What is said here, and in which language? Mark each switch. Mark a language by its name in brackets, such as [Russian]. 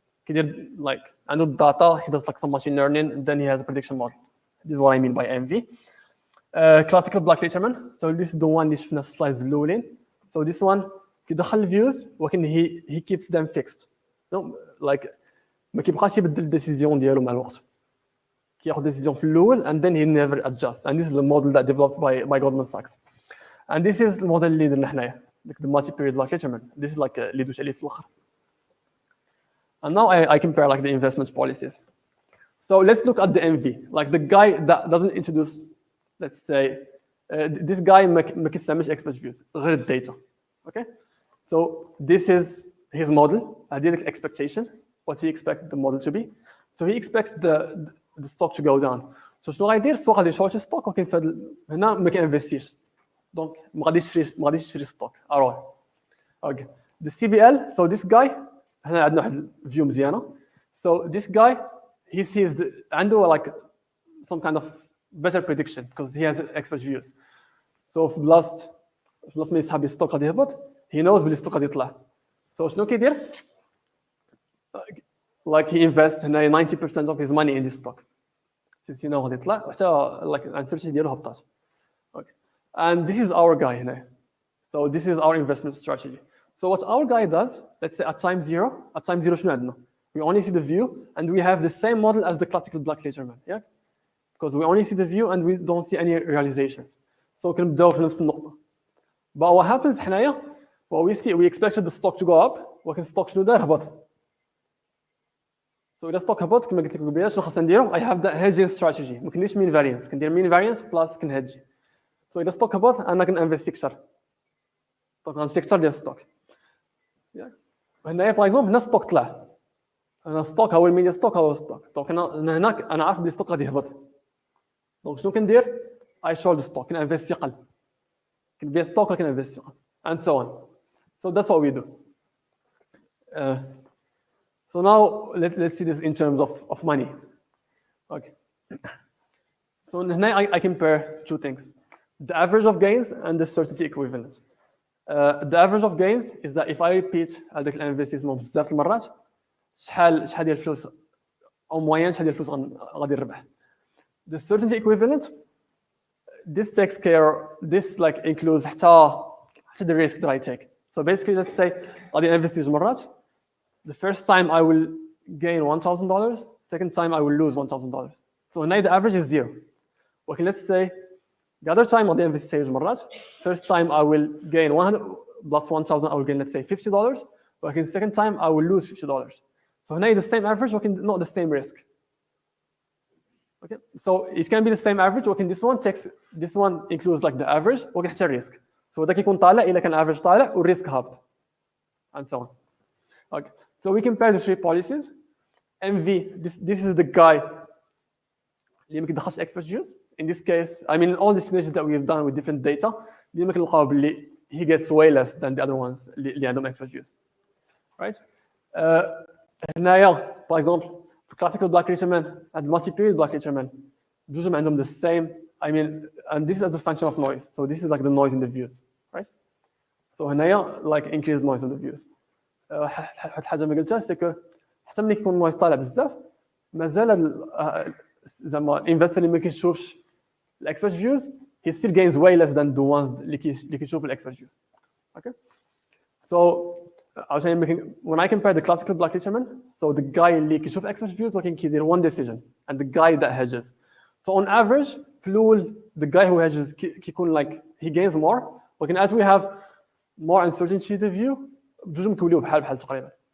[Arabic] كيدير [English] like [Arabic] عنده [English] data, he does like some machine learning and then he has a prediction model. This is what I mean by MV. Classical black leaderman. So this is the one [Arabic] اللي شفنا في السلايدز الاولين. [English] So this one [Arabic] كيدخل الفيوز ولكن [English] he keeps them fixed. No, like [Arabic] ما كيبقاش يبدل الديسيزيون ديالو مع الوقت. كياخذ ديسيزيون في الاول [English] and then he never adjusts. And this is the model that developed by Goldman Sachs. And this is [Arabic] الموديل اللي درنا حنايا. [English] Like the multi-period black leaderman. This is like [Arabic] اللي دوش عليه في الاخر. [English] And now I compare like the investment policies. So let's look at the MV. Like the guy that doesn't introduce, let's say, this guy [Arabic] ما كيستعملش [English] expert views [Arabic] غير الداتا. [English] Okay? So this is his model. [Arabic] هذه لك expectation. [English] What he expects the model to be. So he expects the stock to go down. [Arabic] So شنو غايدير؟ السوق غادي يشورت ستوك ولكن هنا ما كينفستيش. دونك ما غاديش يشري ستوك. alright. Okay. The CBL. [English] So this guy [Arabic] هنا عندنا واحد فيو مزيانه. [English] So this guy he sees [Arabic] عنده [English] like some kind of better prediction because he has expert views. [Arabic] So في بلاص ما يسحب الستوك غادي يهبط [English] he knows [Arabic] بلي الستوك غادي يطلع. [English] So [Arabic] شنو كيدير؟ [English] Like he invests [Arabic] هنا [English] 90% of his money in this stock. Since you know [Arabic] غادي يطلع حتى [English] like uncertainty [Arabic] ديالو هبطات. [English] Okay. And this is our guy [Arabic] هنا. [English] So this is our investment strategy. So what our guy does, let's say at time zero [Arabic] شنو عندنا؟ [English] We only see the view and we have the same model as the classical black leaderman, yeah? Because we only see the view and we don't see any realizations. [Arabic] So كنبداو في نفس النقطة. [English] But what happens [Arabic] هنايا? [English] What we see, we expected the stock to go up, [Arabic] ولكن الستوك شنو دار؟ هبط. So إذا الستوك هبط كما قلت لك قبيله شنو خاصنا نديرو؟ [English] I have the hedging strategy. [Arabic] ما كنديرش mean variance، كندير mean variance plus كنهدجي. So إذا الستوك هبط أنا كنانفيستي كثر. دونك غنشري كثر ديال الستوك. هنايا باغ اكزومبل هنا الستوك طلع. انا ستوك هو الميديا ستوك هو ستوك. دونك انا هناك انا عارف بلي الستوك غادي يهبط. دونك شنو كندير؟ [English] I short [Arabic] ستوك كنانفيستي قل. كنبيع ستوك ولا كنانفيستي قل. [English] And so on. So that's what we do. So now let's see this in terms of money. Okay. So [Arabic] هنا [English] I compare two things. The average of gains and the certainty equivalent. The average of gains is that if I repeat [Arabic] هذاك الانفستيسمون بزاف المرات شحال ديال الفلوس او موين شحال ديال الفلوس غادي نربح. [English] The certainty equivalent this takes care this like includes [Arabic] حتى [English] the risk that I take. So basically let's say [Arabic] غادي انفستي جوج مرات. [English] The first time I will gain $1,000, second time I will lose $1,000. So [Arabic] هنا [English] the average is 0. Okay, let's say the other time [Arabic] غادي نفيستي جوج مرات. [English] First time I will gain 100 plus 1000 I will gain let's say $50. [Arabic] ولكن [English] second time I will lose $50. So [Arabic] هنا [English] the same average ولكن not the same risk. Okay, so it can be the same average ولكن this one includes like the average [Arabic] ولكن حتى الريسك. So هذا كيكون طالع إلا كان average طالع والريسك هابط. [English] And so on. Okay, so we compare the three policies. MV, this is the guy [Arabic] اللي ما كيدخلش [English] expert views. In this case, I mean all the simulations that we've done with different data, [Arabic] ديما كنلقاو باللي [English] he gets way less than the other ones [Arabic] اللي عندهم [English] expert views. Right? [Arabic] هنايا [English] for example في classical black Richerman and multi-period black Richerman [Arabic] بجوجهم عندهم [English] the same, I mean, and this is as a function of noise. So this is like the noise in the views, right? So [Arabic] هنايا [English] like increased noise in the views. [Arabic] واحد الحاجه ما قلتهاش سي كو حتى ملي يكون النويز طالع بزاف مازال زعما الانفستر اللي ما كيشوفش الاكسبرت فيوز [English] he still gains way less than the ones [Arabic] اللي كيشوف الاكسبرت فيوز. [English] Okay, so عشان when I compare the classical black Richerman, so the guy [Arabic] اللي كيشوف [English] expert views [Arabic] ولكن كيدير [English] one decision and the guy that hedges. So on average [Arabic] في الأول [English] the guy who hedges [Arabic] كيكون [English] like he gains more ولكن as we have more uncertainty in the view [Arabic] بجوجهم كيوليو بحال تقريبا.